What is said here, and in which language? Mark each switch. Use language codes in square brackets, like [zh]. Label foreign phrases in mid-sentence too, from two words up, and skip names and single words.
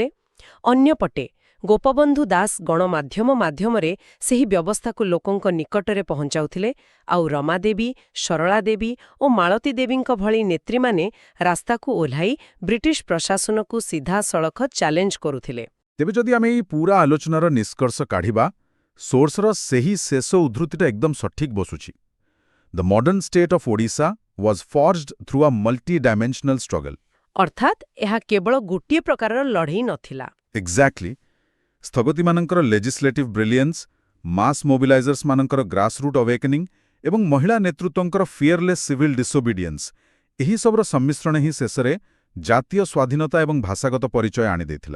[or] ଅନ୍ୟପଟେ ଗୋପବନ୍ଧୁ ଦାସ ଗଣମାଧ୍ୟମ ମାଧ୍ୟମରେ ସେହି ବ୍ୟବସ୍ଥାକୁ ଲୋକଙ୍କ ନିକଟରେ ପହଞ୍ଚାଉଥିଲେ, ଆଉ ରମାଦେବୀ, ସରଳା ଦେବୀ ଓ ମାଳତୀ ଦେବୀଙ୍କ ଭଳି ନେତ୍ରୀମାନେ ରାସ୍ତାକୁ ଓହ୍ଲାଇ ବ୍ରିଟିଶ ପ୍ରଶାସନକୁ ସିଧାସଳଖ ଚ୍ୟାଲେଞ୍ଜ କରୁଥିଲେ। ତେବେ ଯଦି ଆମେ ଏହି ପୁରା ଆଲୋଚନାର ନିଷ୍କର୍ଷ କାଢ଼ିବା, ସୋର୍ସର ସେହି ଶେଷ ଉଦ୍ଧୃତିଟା ଏକଦମ ସଠିକ୍ ବସୁଛି। [en] The modern state of Odisha was forged through a multi-dimensional struggle. [or] ଅର୍ଥାତ୍ ଏହା କେବଳ ଗୋଟିଏ ପ୍ରକାରର ଲଢ଼େଇ ନଥିଲା। ଏକ୍ଜାକ୍ଟଲି। ସ୍ଥଗତିମାନଙ୍କର [en] legislative brilliance, [or] ମାସ୍ ମୋବିଲାଇଜର୍ସମାନଙ୍କର [en] grassroot awakening [or] ଏବଂ ମହିଳା ନେତୃତ୍ୱଙ୍କର [en] fearless civil disobedience, [or] ଏହିସବୁର ସମ୍ମିଶ୍ରଣ ହିଁ ଶେଷରେ ଜାତୀୟ ସ୍ୱାଧୀନତା ଏବଂ ଭାଷାଗତ ପରିଚୟ ଆଣିଦେଇଥିଲା।